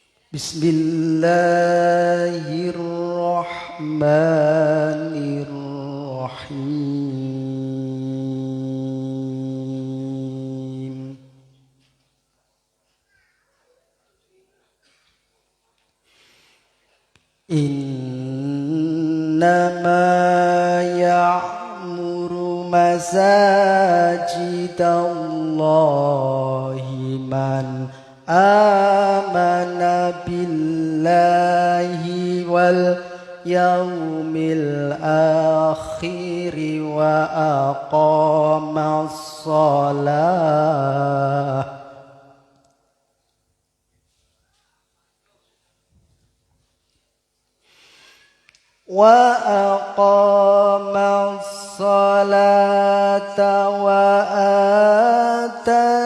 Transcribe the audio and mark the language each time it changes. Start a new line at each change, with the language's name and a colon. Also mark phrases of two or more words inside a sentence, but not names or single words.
Arabic: بسم الله الرحمن الرحيم. إنما يعمر مساجد الله من آمن بالله واليوم الآخر وأقام shalah وأقام الصلاة وآتى